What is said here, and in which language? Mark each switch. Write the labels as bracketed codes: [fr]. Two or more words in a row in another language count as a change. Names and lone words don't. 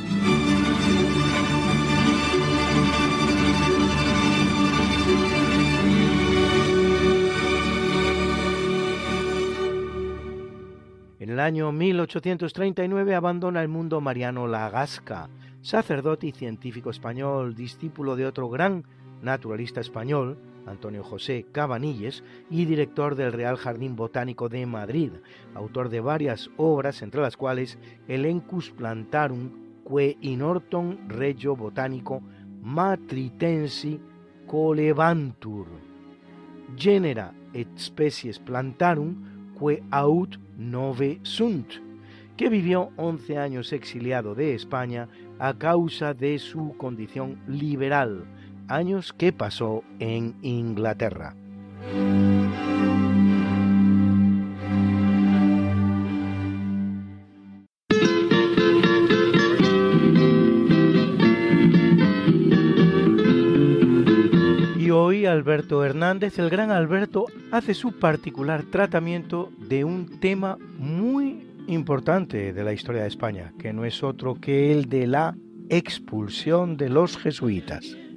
[es] En el año 1839 abandona el mundo Mariano Lagasca, sacerdote y científico español, discípulo de otro gran naturalista español, Antonio José Cabanilles, y director del Real Jardín Botánico de Madrid, autor de varias obras, entre las cuales Elenchus Plantarum que in hortum regio botanico matritensi colevantur, genera et species plantarum que aut nove sunt, que vivió 11 años exiliado de España a causa de su condición liberal, años que pasó en Inglaterra. Y hoy Alberto Hernández, el gran Alberto, hace su particular tratamiento de un tema muy importante de la historia de España, que no es otro que el de la expulsión de los jesuitas.